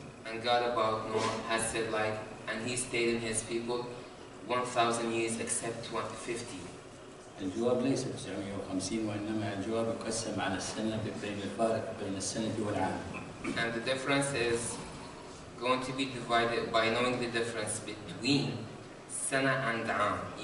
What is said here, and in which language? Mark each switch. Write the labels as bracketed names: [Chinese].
[English] And God about Noah has said like, and he stayed in his people 1,000 years except 50. [Arabic] الجواب ليس 950 وإنما الجواب يقسم على السنة بين الفارق بين السنة والعام. [English] And the difference is going to be divided by knowing the difference between سنة and عام.